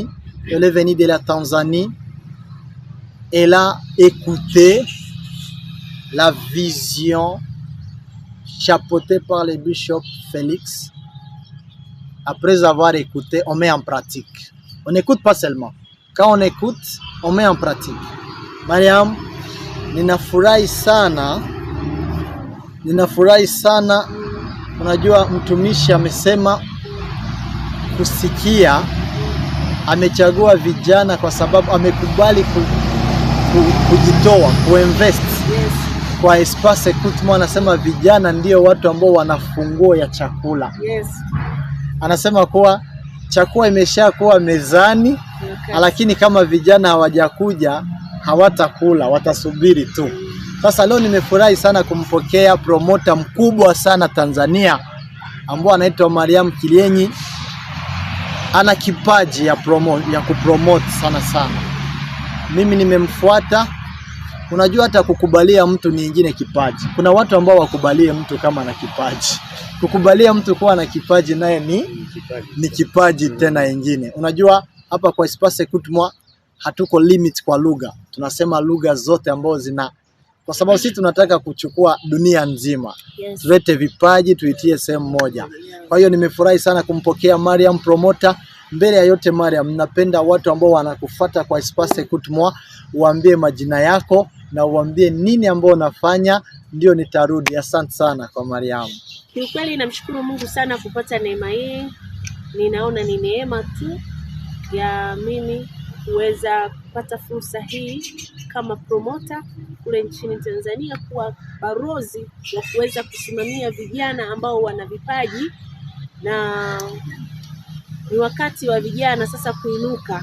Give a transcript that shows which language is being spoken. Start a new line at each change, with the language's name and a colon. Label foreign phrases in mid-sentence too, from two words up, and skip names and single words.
French: Elle est venue de la Tanzanie. Elle a écouté la vision chapeautée par le bishop Félix. Après avoir écouté, on met en pratique. On n'écoute pas seulement. Quand on écoute, on met en pratique.
Swahili: Mariam, ninafurahi sana. Unajua mtumishi amesema kusikia, amechagua vijana kwa sababu amekubali kujitoa, kuinvest. Yes. Kwa espace écoute-moi, anasema vijana ndio watu ambao wana funguo ya chakula. Yes. Anasema kuwa chakula imesha kuwa mezani, okay, lakini kama vijana hawajakuja hawatakula, watasubiri tu. Sasa leo nimefurahi sana kumpokea promota mkubwa sana Tanzania ambao anaitwa Mariam Kilienyi. Ana kipaji ya kupromote sana. Mimi nimemfuata. Unajua hata kukubalia mtu ni ingine kipaji. Kuna watu ambao wakubalie mtu kama na kipaji. Kukubalia mtu kuwa na kipaji naye ni kipaji tena ingine. Unajua hapa kwa espace écoute-moi hatuko limit kwa lugha. Tunasema lugha zote ambazo zina, kwa sababu sisi tunataka kuchukua dunia nzima. Yes. Tulete vipaji tuitie sehemu moja. Kwa hiyo nimefurahi sana kumpokea Mariam Promota. Mbele ya yote Mariam, napenda watu ambao wanakufuata kwa espace écoute-moi uambie majina yako na uambie nini ambao unafanya, ndio nitarudi. Asante sana kwa Mariam. Kiukweli namshukuru Mungu sana kupata neema hii. Ninaona ni neema tu ya mimi kuweza kupata fursa hii kama promota kule nchini Tanzania, kuwa barozi wa kuweza kusimamia vijana ambao wana vipaji, na ni wakati wa vijana sasa kuinuka.